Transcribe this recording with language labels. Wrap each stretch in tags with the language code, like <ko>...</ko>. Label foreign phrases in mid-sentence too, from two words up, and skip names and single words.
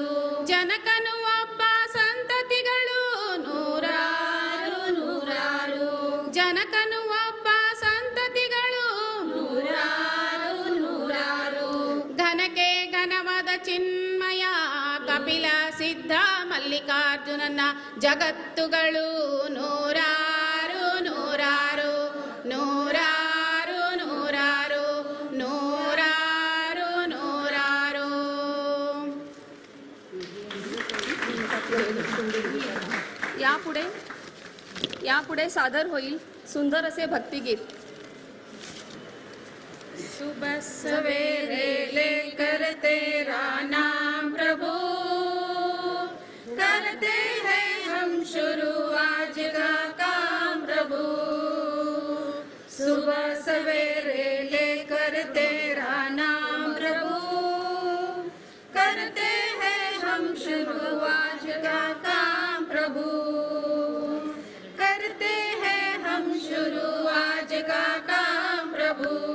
<kn>ಜನಕನು ಒಬ್ಬ ಸಂತತಿಗಳು ನೂರಾರು ನೂರಾರು, ಜನಕನು ಒಬ್ಬ ಸಂತತಿಗಳು ನೂರಾರು ನೂರಾರು, ಘನಕ್ಕೆ ಘನವಾದ ಚಿನ್ಮಯ ಕಪಿಲ ಸಿದ್ಧ ಮಲ್ಲಿಕಾರ್ಜುನನ ಜಗತ್ತುಗಳು ನೂರಾರು ನೂರಾರು ನೂರಾರು ನೂರಾರು ನೂರಾರು ನೂರಾರು.</kn> <mr>यापुढे सादर होईल सुंदर असे भक्तिगीत.</mr> <hi>सुबह सवेरे लेकर तेरा नाम प्रभु, करते हैं हम शुरू आज का काम प्रभु, सुबह सवेरे लेकर तेरा नाम प्रभु, करते हैं हम शुरू आज का काम प्रभु, करते हैं हम शुरू आज का काम प्रभु,</hi>